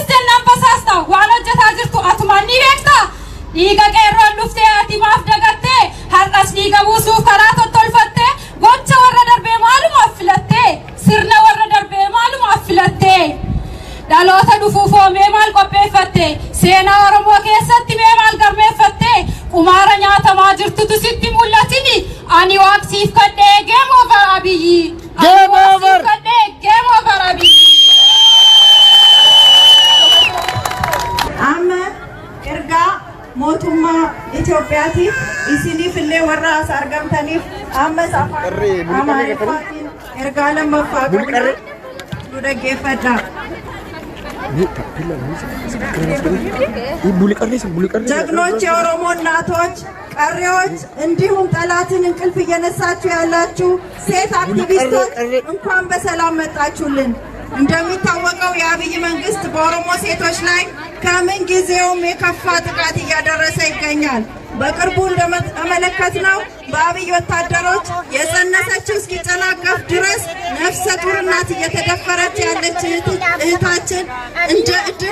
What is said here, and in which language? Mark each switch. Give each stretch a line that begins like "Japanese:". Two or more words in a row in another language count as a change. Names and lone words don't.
Oromo: jannaan basaasta waan hojjetaa jirtu atumaan ni beekta dhiiga qeerroon dhuftee ati maaf dagattee har'as dhiiga buusuuf karaa tottolfattee gocha warra darbee maalumaaf filattee sirna warra darbee maalumaaf filattee dhaloota dhufuuf mee maal qopheeffatte seenaa oromoo keessatti mee maal galmeeffatte qumaara nyaatamaa jirtutu sitti mul'atini ani waaqsiif kadhee
English: game over
Oromo: abiyyi
English: game over
Oromo: abiyyi amma ergaa mootummaa Itoophiyaatiif isiniif illee warra as argamtaniif ammas afaan Amaariffaatiin ergaa lammaffaa qabna nu dhaggeeffadhaa.
Amharic: ጀግኖች የኦሮሞ እናቶች ቀሪዎች እንዲሁም ጠላትን እንቅልፍ እየነሳችሁ ያላችሁ ሴት አክቲቪስቶች እንኳን በሰላም መጣችሁልን። እንደሚታወቀው የአብይ መንግስት በኦሮሞ ሴቶች ላይ ከምን ጊዜውም የከፋ ጥቃት እያደረሰ ይገኛል። በቅርቡ እንደተመለከትነው በአብይ ወታደሮች የጸነሰችው እስኪጨናገፍ ድረስ ነፍሰ ጡር እናት እየተደፈረች ያለች እህታችን እንደ እድል